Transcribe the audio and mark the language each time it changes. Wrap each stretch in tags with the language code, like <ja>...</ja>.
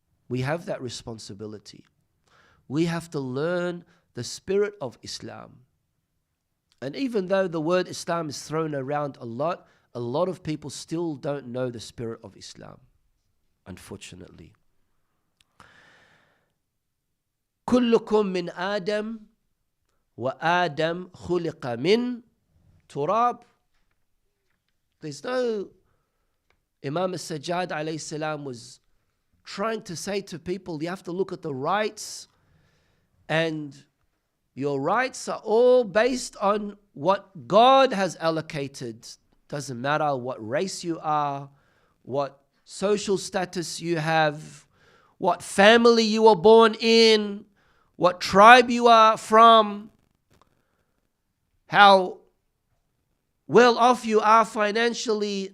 <en>We have that responsibility. We have to learn the spirit of Islam. And even though the word Islam is thrown around a lot of people still don't know the spirit of Islam, unfortunately.</en> <ar>كلكم من آدم وآدم خلق من تراب.</ar> <en>There's no... Imam Al Sajjad alayhi salam was trying to say to people, you have to look at the rights, and your rights are all based on what God has allocated. Doesn't matter what race you are, what social status you have, what family you were born in, what tribe you are from, how well off you are financially.</en>